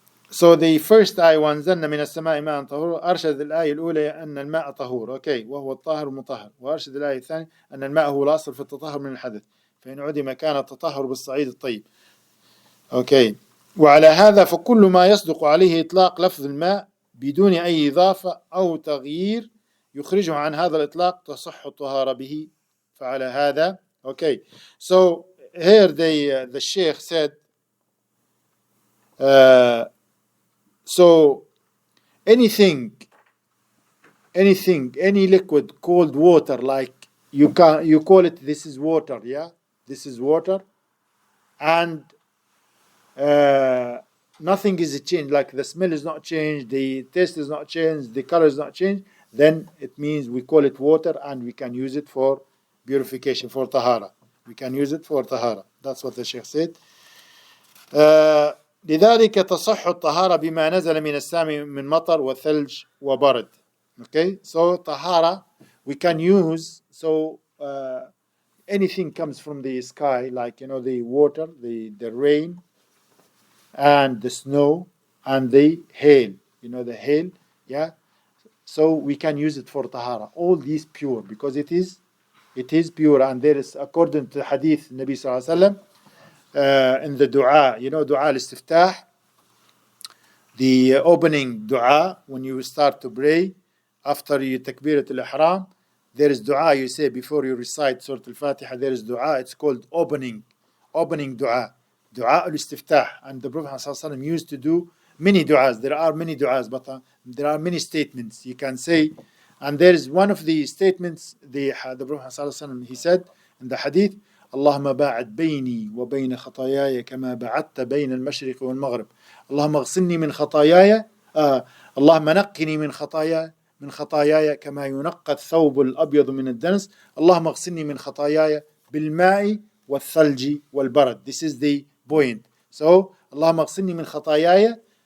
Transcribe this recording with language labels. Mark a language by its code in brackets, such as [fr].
[en] So the first [ar] آية وأنزلنا من السماء ماء طهور، أرشد الآية الأولى أن الماء طهور، أوكي، وهو الطاهر المطهر، وأرشد الآية الثانية أن الماء هو الأصل في التطهر من الحدث، فإن عدم كان التطهر بالصعيد الطيب. أوكي. وعلى هذا فكل ما يصدق عليه إطلاق لفظ الماء بدون أي إضافة أو تغيير يخرجه عن هذا الإطلاق تصح الطهارة به. فعلى هذا. Okay. [en] So here the Sheikh said, so any liquid called water, like you call it, this is water, yeah, this is water, and nothing is changed, like the smell is not changed, the taste is not changed, the color is not changed, then it means we call it water, and we can use it for purification, for tahara. We can use it for tahara. That's what the Sheikh said. [ar] لذلك تصح الطهارة بما نزل من السماء من مطر وثلج وبرد. [en] Okay, so tahara we can use. So anything comes from the sky, like the water, the rain, and the snow, and the hail. The hail, yeah. So we can use it for tahara. All these pure because it is pure, and there is, according to the hadith, Nabi Sallallahu Alaihi Wasallam, in the dua, dua al-istiftah, the opening dua when you start to pray after you takbirat al-ihram, there is dua you say before you recite Surah Al-Fatiha. There is dua. It's called opening dua, dua al-istiftah, and the Prophet ﷺ used to do many du'as. There are many du'as, but there are many statements you can say. And there is one of the statements the Prophet ﷺ, he said in the hadith, [ar] اللهم باعد بيني وبين خطاياي كما بعدت بين المشرق والمغرب. اللهم اغسلني من خطاياي اللهم نقني من خطاياي كما ينقى الثوب الأبيض من الدنس. اللهم اغسلني من خطاياي بالماء والثلج والبرد. [en] This is the point. [ar] So اللهم اغسلني من خطاياي.